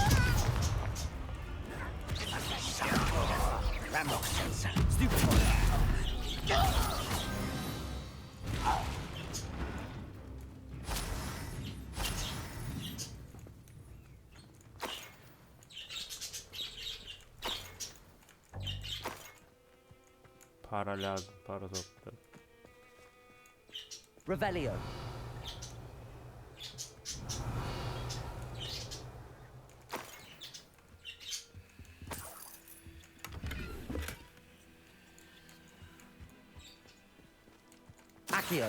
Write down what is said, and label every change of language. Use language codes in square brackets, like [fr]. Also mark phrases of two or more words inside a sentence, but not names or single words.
[tr] Ramrock sensor. Stupefy. Para lazım, para topla. Revelio. Accio.